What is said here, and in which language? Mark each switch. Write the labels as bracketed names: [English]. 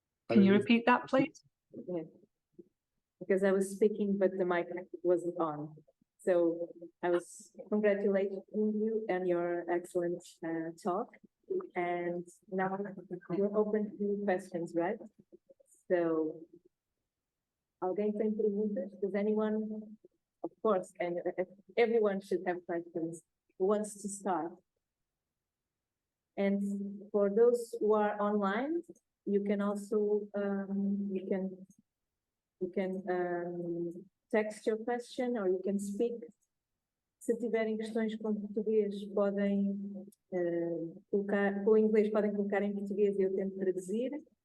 [English] Can you repeat that, please? Yeah. Because I was speaking, but the mic wasn't on. So I was congratulating you and your excellent talk. And now you're open to questions, right? So [Portuguese] alguém tem perguntas? [English] Does anyone, of course, and everyone should have questions, who wants to start? And for those who are online, you can also, you can text your question or you can speak. [Portuguese] Se tiverem questões com português, podem colocar, com inglês podem colocar em português e eu tento traduzir.